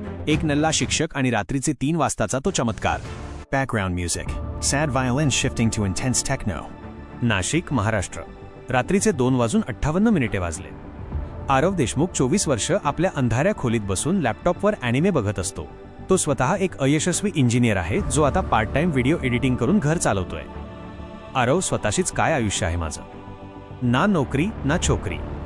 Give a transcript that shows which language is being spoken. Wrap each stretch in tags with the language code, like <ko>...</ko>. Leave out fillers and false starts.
<mr>एक नल्ला शिक्षक आणि रात्रीचे 3 वाजताचा तो चमत्कार.</mr> <en>Background music. Sad violin shifting to intense techno.</en> <mr>Nashik, Maharashtra. रात्रीचे 2:58 वाजले. आरव देशमुख 24 वर्ष आपल्या अंधाऱ्या खोलीत बसून लॅपटॉपवर ॲनिमे बघत असतो. तो स्वतः एक अयशस्वी इंजिनियर आहे जो आता पार्ट टाइम व्हिडिओ एडिटिंग करून घर चालवतोय. आरव स्वतःशीच काय आयुष्य आहे माझं. ना नोकरी ना छोकरी.</mr>